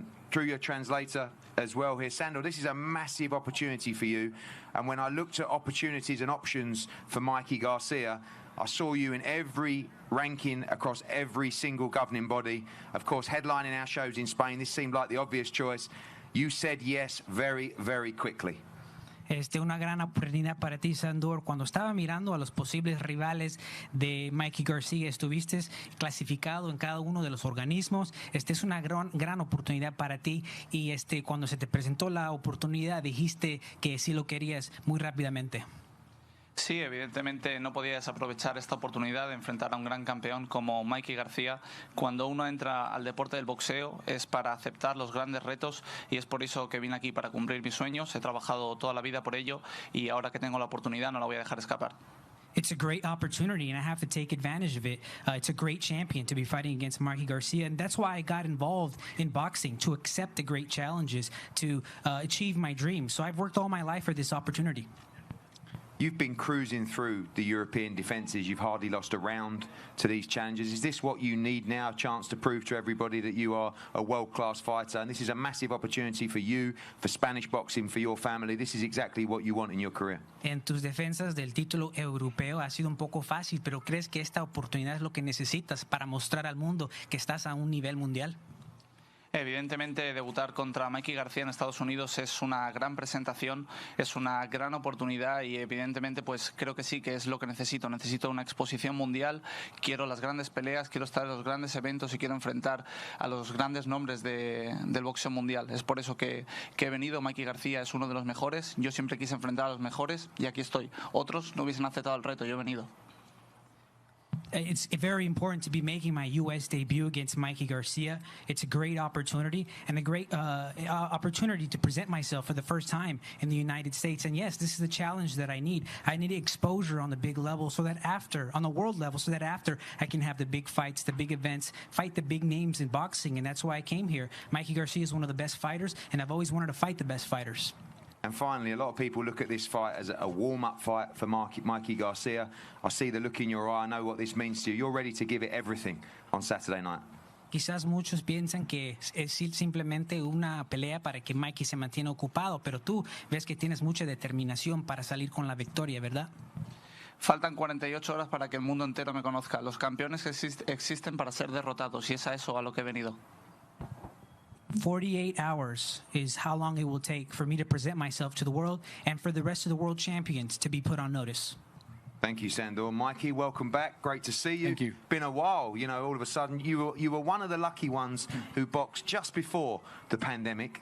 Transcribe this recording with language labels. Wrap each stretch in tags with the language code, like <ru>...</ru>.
<en>Through your translator as well here. Sandor, this is a massive opportunity for you. And when I looked at opportunities and options for Mikey Garcia, I saw you in every ranking across every single governing body. Of course, headlining our shows in Spain, this seemed like the obvious choice. You said yes very, very quickly.</en> <es>Una gran oportunidad para ti, Sandor. Cuando estaba mirando a los posibles rivales de Mikey Garcia, estuviste clasificado en cada uno de los organismos. Es una gran oportunidad para ti y cuando se te presentó la oportunidad dijiste que sí lo querías muy rápidamente. Sí, evidentemente no podía desaprovechar esta oportunidad de enfrentar a un gran campeón como Mikey García. Cuando uno entra al deporte del boxeo es para aceptar los grandes retos y es por eso que vine aquí para cumplir mis sueños. He trabajado toda la vida por ello y ahora que tengo la oportunidad no la voy a dejar escapar.</es> <en>It's a great opportunity, and I have to take advantage of it. It's a great champion to be fighting against Mikey Garcia, and that's why I got involved in boxing, to accept the great challenges, to achieve my dreams. So I've worked all my life for this opportunity. You've been cruising through the European defences. You've hardly lost a round to these challenges. Is this what you need now, a chance to prove to everybody that you are a world-class fighter? And this is a massive opportunity for you, for Spanish boxing, for your family. This is exactly what you want in your career.</en> <es>En tus defensas del título europeo ha sido un poco fácil, pero ¿crees que esta oportunidad es lo que necesitas para mostrar al mundo que estás a un nivel mundial? Evidentemente, debutar contra Mikey García en Estados Unidos es una gran presentación, es una gran oportunidad y evidentemente pues creo que sí que es lo que necesito. Necesito una exposición mundial, quiero las grandes peleas, quiero estar en los grandes eventos y quiero enfrentar a los grandes nombres del boxeo mundial. Es por eso que he venido. Mikey García es uno de los mejores, yo siempre quise enfrentar a los mejores y aquí estoy. Otros no hubiesen aceptado el reto, yo he venido.</es> <en>It's very important to be making my U.S. debut against Mikey Garcia. It's a great opportunity and a great opportunity to present myself for the first time in the United States. And yes, this is the challenge that I need. I need exposure on the big level so that after, on the world level, so that after I can have the big fights, the big events, fight the big names in boxing. And that's why I came here. Mikey Garcia is one of the best fighters, and I've always wanted to fight the best fighters. And finally, a lot of people look at this fight as a warm-up fight for Mikey Garcia. I see the look in your eye. I know what this means to you. You're ready to give it everything on Saturday night.</en> <es>Quizás muchos piensan que es simplemente una pelea para que Mikey se mantenga ocupado, pero tú ves que tienes mucha determinación para salir con la victoria, ¿verdad? Faltan 48 horas para que el mundo entero me conozca. Los campeones existen para ser derrotados y es a eso a lo que he venido.</es> <en>48 hours is how long it will take for me to present myself to the world and for the rest of the world champions to be put on notice. Thank you, Sandor. Mikey, welcome back. Great to see you. Thank you. Been a while, you know, all of a sudden you were one of the lucky ones who boxed just before the pandemic.</en>